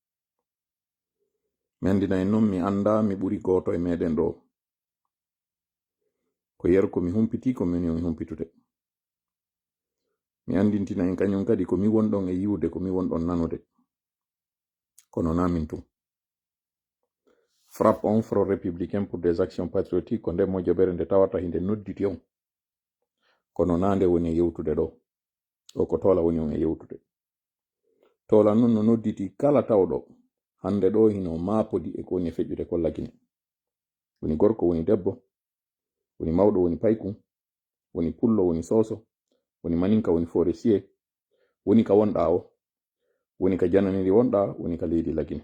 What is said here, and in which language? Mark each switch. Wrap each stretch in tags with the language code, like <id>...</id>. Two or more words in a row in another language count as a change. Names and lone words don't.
<ff>mi andina en noon mi anda mi ɓuri goto e meɗen ɗo. ko yer ko mi humpiti ko min mi humpitude. mi andintina en kañum kadi ko mi wonɗon e yiwde, ko mi wonɗon nanude, kono namin tum. FRAPP on, Front républicain pour des actions patriotiques, ko nde moƴƴoɓere nde tawata hinde nodditi on, kono nande woni e yewtude ɗo. o ko tola woni on e yewtude. tola noon no nodditi kala tawɗo hande ɗo hino maapodi e ko woni e feƴƴude kollakine. woni gorko, woni debbo, woni mawɗo, woni paykum, woni pullo, woni soso, woni maninka, woni forestier, woni ka wonɗa o, woni ka jananiri wonɗa, woni ka leydi lagine.</ff>